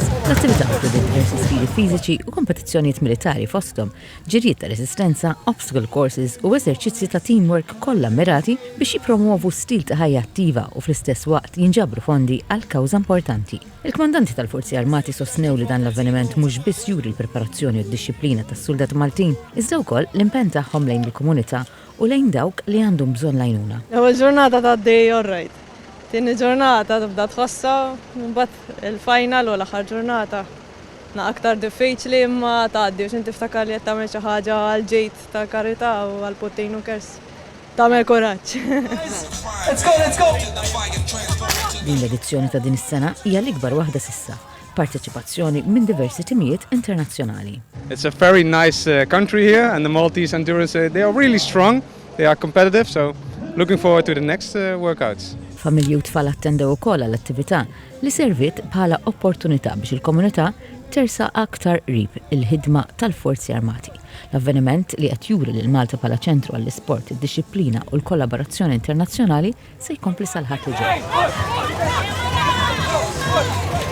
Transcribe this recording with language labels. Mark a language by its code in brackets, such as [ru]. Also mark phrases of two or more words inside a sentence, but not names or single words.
[mt] L-attività inkludiet diversi sfidi fiżiċi u kompetizzjonijiet militari fosthom, ġirijiet ta' resistenza, [en] obstacle courses [mt] u eżerċizzji ta' teamwork kollha mirati biex jippromuovu stil ta' ħajja attiva u fl-istess waqt jinġabru fondi għal kawża importanti. Il-kmandanti tal-Forzi Armati sostnew li dan l-avveniment mhux biss juri l-preparazzjoni u d-disciplina tas-suldat Maltin, iżda wkoll l-impenn tagħhom lejn il-komunità u lejn dawk li għandhom bżonn għajnuna. L-ewwel ġurnata tad-day [en] all right. [mt] Tieni ġurnata tibda tħossa, mbagħad il-final u l-aħħar ġurnata. Aktar diffiċli imma tgħaddi biex inti tiftakar li qed tagħmel xi ħaġa għal ġejt ta' karità u għal Putin u kers. Tagħmel kuraġġ. [en] Let's go! [mt] Din l-edizzjoni ta' din is-sena hija l-ikbar waħda s'issa, parteċipazzjoni minn diversi timijiet internazzjonali. [en] It's a very nice country here and the Maltese endurance, they are really strong, they are competitive, so looking forward to the next workouts. [mt] Familji u tfal attendew ukoll għall-attività li servit bħala opportunità biex il-komunità tersa aktar qrib il-ħidma tal-Forzi Armati. L-avveniment li qed juri lil Malta bħala ċentru għall-isport, id-disciplina u l-kollaborazzjoni internazzjonali se jkompli sal-ħadd li ġej.